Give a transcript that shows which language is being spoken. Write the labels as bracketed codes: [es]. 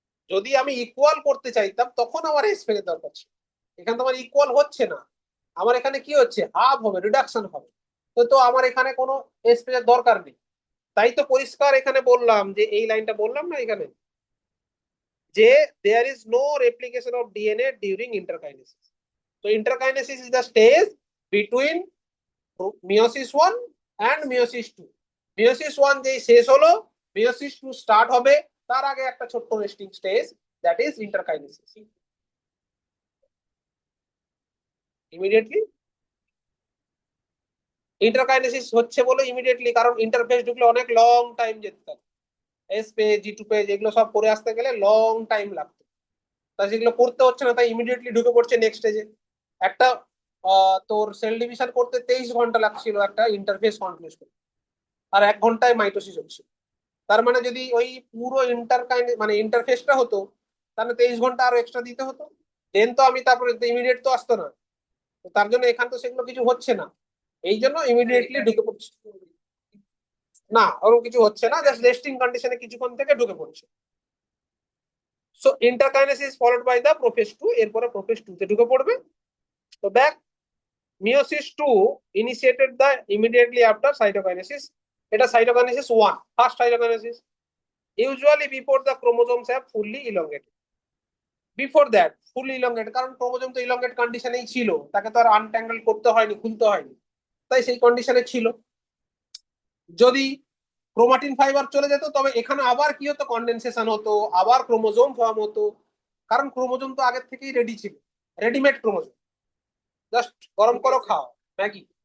[bn] যদি আমি ইকুয়াল করতে চাইতাম তখন আমার এস ফেজের দরকার ছিল, এখানে তো আমার ইকুয়াল হচ্ছে না, আমার এখানে কি হচ্ছে, হাফ হবে, রিডাকশন হবে। তো তো আমার এখানে কোনো এস ফেজের দরকার নেই। তাই তো পরিষ্কার এখানে বললাম, যে এই লাইনটা বললাম না এখানে, যে [en] There is no replication of DNA during interkinesis. So interkinesis is the stage between meiosis 1 and meiosis 2. [bn] meiosis 1 যেই শেষ হলো, meiosis 2 স্টার্ট হবে, তার আগে একটা ছোট্ট resting stage, [en] That is interkinesis. [bn] Immediately ইন্টারকাইনেসিস হচ্ছে বলে ইমিডিয়েটলি, কারণ ইন্টারফেস ঢুকলে অনেক লং টাইম যেতে থাকে, এস পেজ, জি2 পেজ, এগুলো সব করে আসতে গেলে লং টাইম লাগতো, তাই সেগুলো করতে হচ্ছে না, তাই ইমিডিয়েটলি ঢুকে পড়ছে নেক্সট স্টেজে। একটা তোর সেল ডিভিশন করতে 23 ঘন্টা লাগছিল একটা ইন্টারফেস কনক্লুজ করতে, আর 1 ঘন্টায় মাইটোসিস হচ্ছে। তার মানে যদি ওই পুরো মানে ইন্টারফেসটা হতো, তাহলে 23 ঘন্টা আরো এক্সট্রা দিতে হতো, দেন তো আমি তারপরে ইমিডিয়েট তো আসতো না। তো তার জন্য এখান তো সেগুলো কিছু হচ্ছে না, এই জন্য ইমিডিয়েটলি ঢুকে পড়ছে। না, ওরকম কিছু হচ্ছে না, জাস্ট রেস্টিং কন্ডিশনে কিছুক্ষণ থেকে ঢুকে পড়ছে। [en] so interkinesis followed by the prophase two, [bn] এরপরে প্রোফেজ টু তে ঢুকে পড়বে। [en] তো back, meiosis 2 initiated the immediately after cytokinesis, এটা cytokinesis 1, first cytokinesis, usually before the chromosomes have fully elongated. Before that fully elongated, [bn] কারণ ক্রোমোজোম তো elongate কন্ডিশনেই ছিল, তাকে তো আর আনট্যাঙ্গল করতে হয়নি, খুলতে হয়নি, তাই সেই কন্ডিশনে ছিল। যদি ক্রোমাটিন ফাইবার চলে যেত, তবে এখানে আবার কি হতো, কন্ডেনসেশন হতো, আবার ক্রোমোজোম ফর্ম হতো, কারণ ক্রোমোজোম তো আগের থেকেই রেডি ছিল, রেডিমেড ক্রোমোজোম, জাস্ট গরম করো খাও ম্যাগি।